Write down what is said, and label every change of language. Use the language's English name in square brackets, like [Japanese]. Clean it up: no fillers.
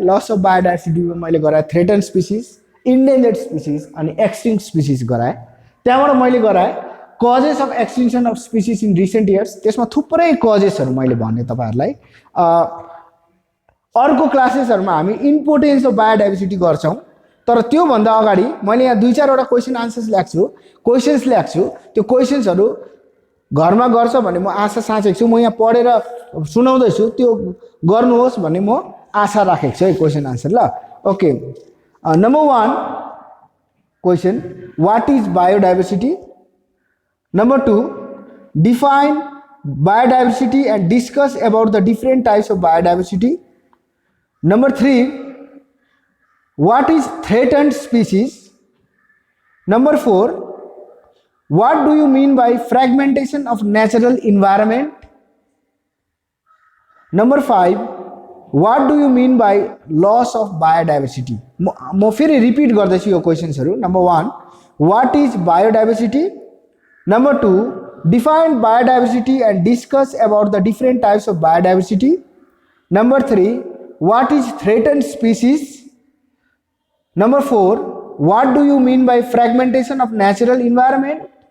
[Nepali] Loss of बायोडाइभर्सिटीमा मैले गराएँ threaten species, endangered species अनि एक्सटिङ्क्ट स्पिसिस गराएँ। त्यहाँबाट मैले गराएँ [English] Causes of extinction of species in recent years. [Nepali] त्यसमा थुप्रै कजेसहरू मैले भने तपाईँहरूलाई। अर्को क्लासेसहरूमा हामी [English] importance of biodiversity [Nepali] गर्छौँ, तर त्योभन्दा अगाडि मैले यहाँ 2-4वटा क्वेसन आन्सर्स ल्याएको छु। त्यो क्वेसन्सहरू घरमा गर्छ भन्ने म आशा साँचेको छु। म यहाँ पढेर सुनाउँदैछु, त्यो गर्नुहोस् भन्ने म आशा राखेको छु है, क्वेसन आन्सर। [English] ल okay, number 1 question, what is biodiversity? Number 2, define biodiversity and discuss about the different types of biodiversity. Number 3, what is threatened species? Number 4, what do you mean by fragmentation of natural environment? Number 5, what do you mean by loss of biodiversity? [Nepali] म फेरि repeat गर्दैछु यो क्वेसन्सहरू। [English] Number 1, what is biodiversity? Number 2, define biodiversity and discuss about the different types of biodiversity. Number 3, what is threatened species? Number 4, what do you mean by fragmentation of natural environment?